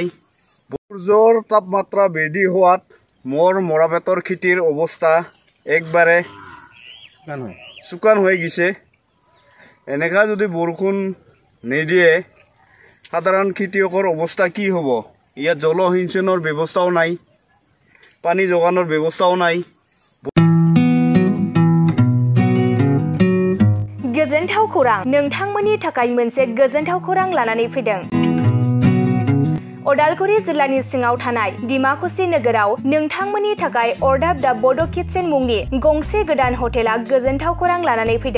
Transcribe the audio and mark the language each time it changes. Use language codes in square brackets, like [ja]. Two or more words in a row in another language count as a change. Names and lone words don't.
[as] সূৰ্যৰ তাপমাত্ৰা বৃদ্ধি হোৱাত মৰাপাটৰ খেতিৰ অৱস্থা একবাৰে শুকান হৈ গৈছে। এনেকা যদি বৰষুণ নিদিয়ে সাধাৰণ খেতিয়কৰ অৱস্থা কি হ'ব? ইয়াত জলসিঞ্চনৰ ব্যৱস্থাও নাই, পানী যোগানৰ ব্যৱস্থাও নাই। [brx] गोजोनथाव खौरां, नोंथांमोननि थाखाय मोनसे गोजोनथाव खौरां लानानै फैदों। उदालगुरि जिल्लानि सिङाव थानाय डिमाकुसि नोगोराव नोंथांमोननि थाखाय अरदाब दा बड' किटचेन मुंनि गंसे गोदान हटेला गोजोनथाव खौरां लानानै फैदों।